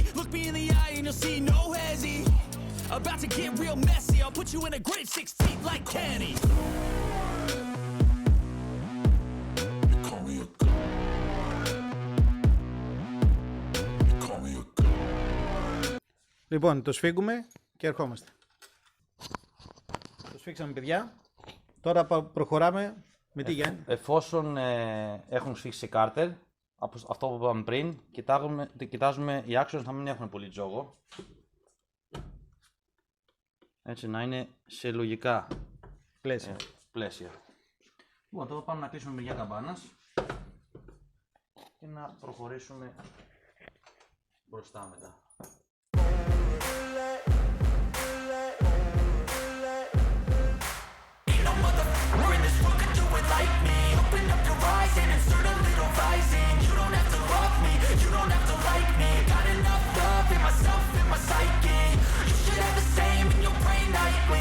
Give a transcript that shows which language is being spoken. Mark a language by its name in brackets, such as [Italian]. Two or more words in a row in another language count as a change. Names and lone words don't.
[English] Look me in the eye and you'll see no hezzy. About to get real messy. I'll put you in a grave 6 feet like Kenny. You call me a god. You call me a god. [Greek] Λοιπόν, το σφίγγουμε και ερχόμαστε. Το σφίξαμε, παιδιά. Τώρα προχωράμε με τι, Γιάννη? Εφόσον έχουν σφίξει κάρτερ, από αυτό που είπαμε πριν, κοιτάζουμε οι άξονες να μην έχουν πολύ τζόγο. Έτσι, να είναι σε λογικά πλαίσια. Λοιπόν, τώρα πάμε να κλείσουμε μεριά καμπάνας και να προχωρήσουμε μπροστά μετά. [English] Ain't no motherfucker in this world could do it like me. Open up your eyes and insert a little rising. You don't have to love me, you don't have to like me. Got enough love in myself, in my psyche. You should have the same in your brain nightly.